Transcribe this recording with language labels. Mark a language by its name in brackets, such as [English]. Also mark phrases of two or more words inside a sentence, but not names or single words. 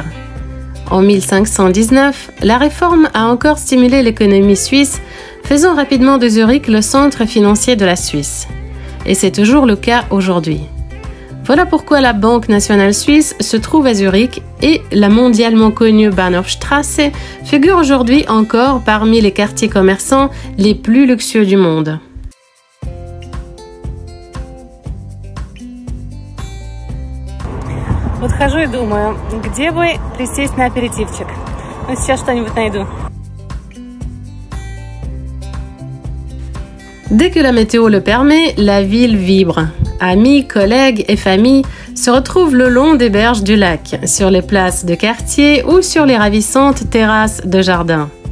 [French] En 1519, la réforme a encore stimulé l'économie suisse, faisant rapidement de Zurich le centre financier de la Suisse. Et c'est toujours le cas aujourd'hui. Voilà pourquoi la Banque nationale suisse se trouve à Zurich et la mondialement connue Bahnhofstrasse figure aujourd'hui encore parmi les quartiers commerçants les plus luxueux du monde. [Russian] Вот хожу и думаю, где бы присесть на аперитивчик. Ну, сейчас что-нибудь найду. [French] Dès que la météo le permet, la ville vibre. Amis, collègues et familles se retrouvent le long des berges du lac, sur les places de quartier ou sur les ravissantes terrasses de jardin.